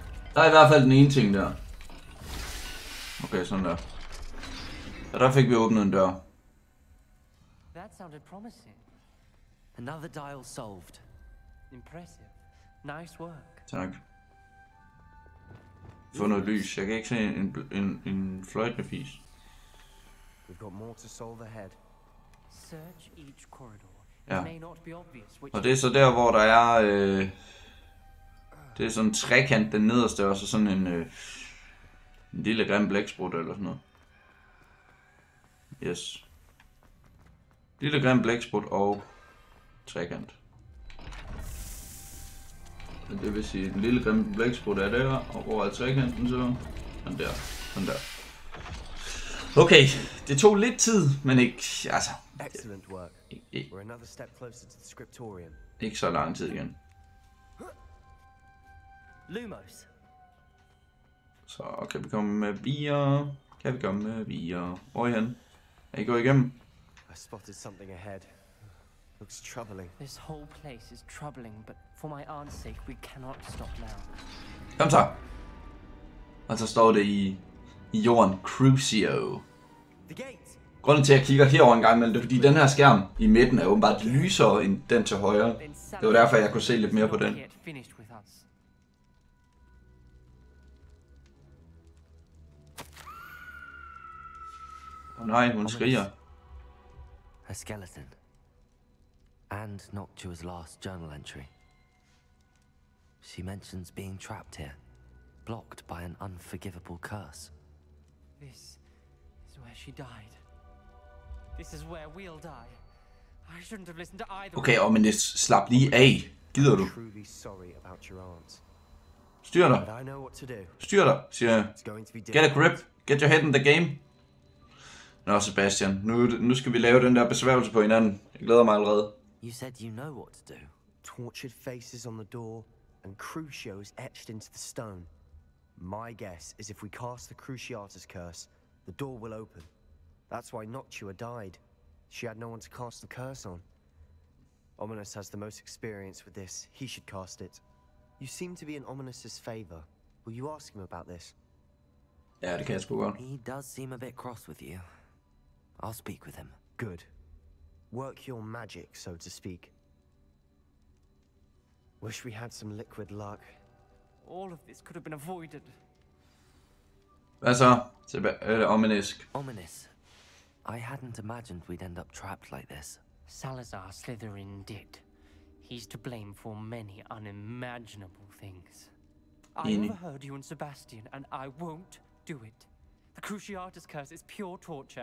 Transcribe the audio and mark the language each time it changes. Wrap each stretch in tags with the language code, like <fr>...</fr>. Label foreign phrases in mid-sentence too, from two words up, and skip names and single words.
<da>Der er i hvert fald den ene ting der. Okay, sådan der. Og der fik vi åbnet en dør.</da> <en>That sounded promising. Another dial solved. Impressive. Nice work.</en> <da>Tak. Få noget lys. Jeg kan ikke se en fløjtende fis.</da> <en>We've got more to solve ahead. Search each corridor.</en> <da>Ja.</da> <en>It may not be obvious which</en> <da>Og det er så der, hvor der er... det er sådan en trekant, den nederste, og så sådan en lille grim blæksprut eller sådan noget.</da> <en>Yes.</en> <da>Lille grim blæksprut og trekant. Det vil sige, den lille grim blæksprut er der, og hvor er trekanten så? Den der. Den der. Okay, det tog lidt tid, men ikke, altså...</da> <en>Excellent work. We're another step closer to the scriptorium.</en> <da>Ikke så lang tid igen. Lumos. Så kan vi komme med videre. Kan vi komme med videre. Hvor er I henne? Er I gået igennem?</da> <en>I spotted something ahead. Looks troubling. This whole place is troubling, but for my aunt's sake, we cannot stop now.</en> <da>Kom så. Og så står det i jorden Crucio.</da> <en>The gate.</en> <da>Grunden til at jeg kigger herover en gang imellem, det er fordi den her skærm i midten er åbenbart lysere end den til højre. Det var derfor jeg kunne se lidt mere på den. Åh nej, hun skriger.</da> <en>A skeleton. And Noctua's last journal entry. She mentions being trapped here, blocked by an unforgivable curse. This is where she died. This is where we'll die. I shouldn't have listened to either.</en> <da>Okay, men det slap lige af. Gider du?</da> <en>Truly sorry about your aunt.</en> <da>Styr dig.</da> <en>But I know what to do.</en> <da>Styr dig, siger jeg.</da> <en>It's going to be Get a grip. Get your head in the game.</en> <da>Nå, Sebastian. Nu skal vi lave den der besværgelse på hinanden. Jeg glæder mig allerede.</da> <en>You said you know what to do. Tortured faces on the door and crucios etched into the stone. My guess is if we cast the Cruciatus curse, the door will open. That's why Noctua died. She had no one to cast the curse on. Ominous has the most experience with this. He should cast it. You seem to be in Ominous's favor. Will you ask him about this?</en> <da>Ja, det kan jeg sgu godt.</da> <en>He does seem a bit cross with you. I'll speak with him. Good. Work your magic, so to speak. Wish we had some liquid luck. All of this could have been avoided.</en> <da>Hvad så? Ominisk. Ominous.</da> <en>I hadn't imagined we'd end up trapped like this. Salazar Slytherin did. He's to blame for many unimaginable things. I overheard you and Sebastian, and I won't do it. The Cruciatus curse is pure torture.</en>